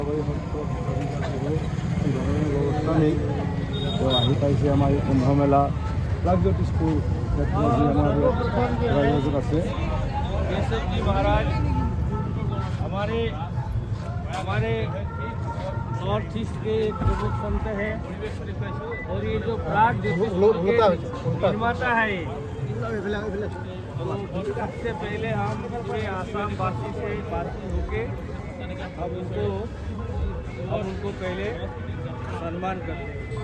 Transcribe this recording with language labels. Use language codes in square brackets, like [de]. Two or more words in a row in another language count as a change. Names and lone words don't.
[as] ব্যৱস্থা নেই তো আহি পাইছে আমাৰ কুম্ভ মেলা প্ৰাগজ্যোতিষপুৰ ক্ষেত্ৰত আমাৰ যোগাযোগ আছে। [hi] जैसे कि महाराज हमारे नॉर्थ ईस्ट के प्रमुख संत हैं और ये जो प्राग निर्माता है ये, तो सबसे पहले हम पूरे आसाम वासी से बातचीत होके हम उनको पहले सम्मान करते हैं।